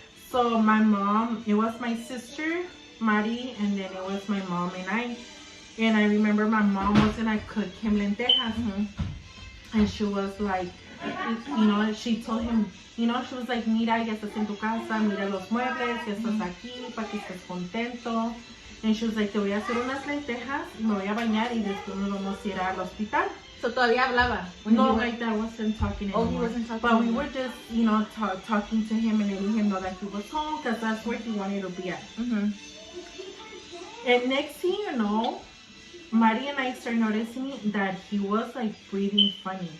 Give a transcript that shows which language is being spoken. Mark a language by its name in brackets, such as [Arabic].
[English] So my mom, it was my sister Mari, and then it was my mom and I. And I remember my mom was gonna cook him lentejas, and she was like, you know, she told him, you know, she was like, [Spanish] mira, ya estás en tu casa, mira los muebles, ya estás aquí, para que estés contento. [English] And she was like, [Spanish] te voy a hacer unas lentejas, me voy a bañar y después nos vamos a ir al hospital. So todavía hablaba? [English] No, like that, wasn't talking anymore. Oh, he wasn't talking But anymore. we were just, you know, talking to him and letting him know that he was home, because that's where he wanted to be at. And next thing you know, Mari and I started noticing that he was like breathing funny.